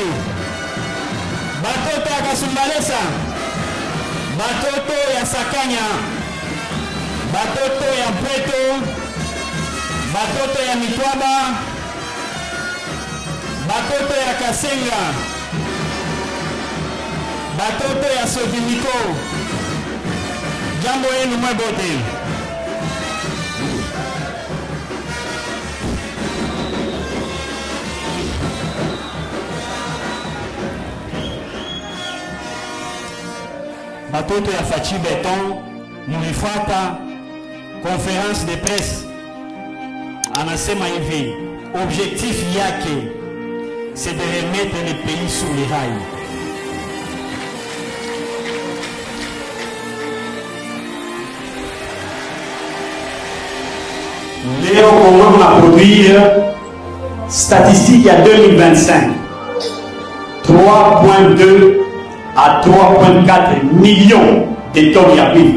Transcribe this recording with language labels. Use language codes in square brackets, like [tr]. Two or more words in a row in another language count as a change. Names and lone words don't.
[sw] Batoto ya Kasumbalesa, batoto ya Sakanya, batoto ya Mpweto, batoto ya Mitwaba, batoto ya Kasenga, batoto ya Sodimiko, jambo yenu mwebote. Batoto ya Fachi Beton, mulifuata [fr] conférence de presse, [sw] anasema hivi, [fr] objectif yake c'est de remettre le pays sur les rails. [sw] Leo Congo tunaproduire statistique ya 2025 3,2 à 3,4 [fr] millions de tonnes [sw] ya huile.